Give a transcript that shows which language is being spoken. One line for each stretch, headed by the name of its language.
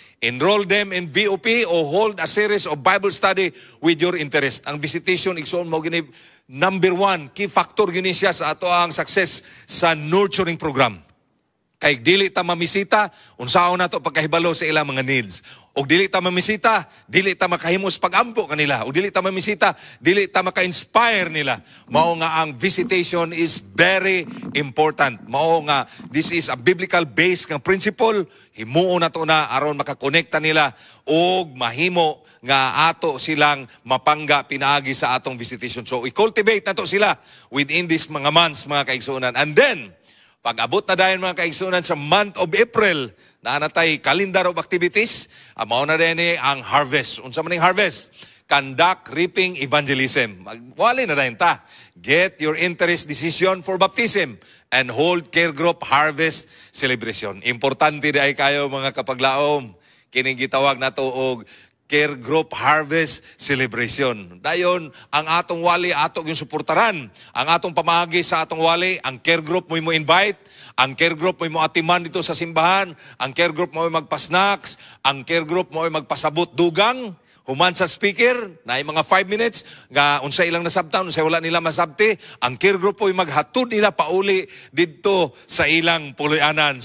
English: Enroll them in VOP o hold a series of Bible study with your interest.
Cebuano: Ang visitation, igsoon mo gini, number 1, key factor gini siya sa ato ang success sa nurturing program. Kay dili ta mamisita, unsaon nato pagkahibalo sa ilang mga needs. O dili ta mamisita, dili ta makahimos pag-ampo kanila. O dili ta mamisita, dili ta maka-inspire nila. Mao nga ang visitation
English: is very important.
Cebuano: Mao nga
English: this is a biblical based
Cebuano: nga principle. Himuon nato na aron makakonekta nila og mahimo nga ato silang mapangga pinaagi sa atong visitation. So i-cultivate nato sila within these mga months, mga kaigsunan. And then pag-abot na dahil mga kaigsunan sa month of April, na natay calendar of activities, mao na din ang harvest. Unsa man ang harvest?
English: Conduct reaping evangelism.
Cebuano: Wali na din ta.
English: Get your interest decision for baptism and hold care group harvest celebration.
Cebuano: Importante dai kayo mga kapaglaom. Kining gitawag nato og care group harvest celebration. Dayon, ang atong wali, ato yung suportaran. Ang atong pamagi sa atong wali, ang care group mo invite, ang care group mo atiman dito sa simbahan, ang care group mo magpa-snacks, ang care group mo magpasabot dugang, human sa speaker, na mga 5 minutes, nga unsa ilang nasabtan, unsa wala nila masabti, ang care group po maghatod nila pauli dito sa ilang puloy-anan.